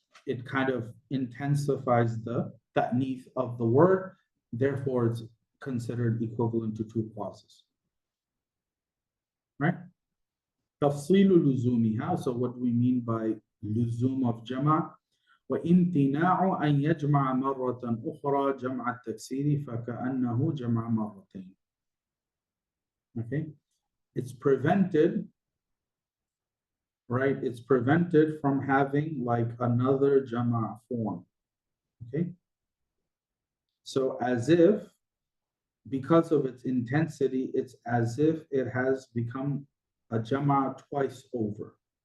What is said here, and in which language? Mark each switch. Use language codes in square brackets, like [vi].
[en] It kind of intensifies the ta'neef of the word, therefore it's considered equivalent to 2 clauses, right? Tafsilu luzumiha. So what do we mean by luzum of jama'? [ar] وَإِمْتِنَاعُ أَنْ يَجْمَعَ مَرَّةً أُخْرَى جَمْعَ التَّكْسِيرِ فَكَأَنَّهُ جَمْعَ مَرَّتَيْنِ. [en] Okay, it's prevented, right? It's prevented from having like another jama' form. Okay, so as if, because of its intensity, it's as if it has become a jama' twice over.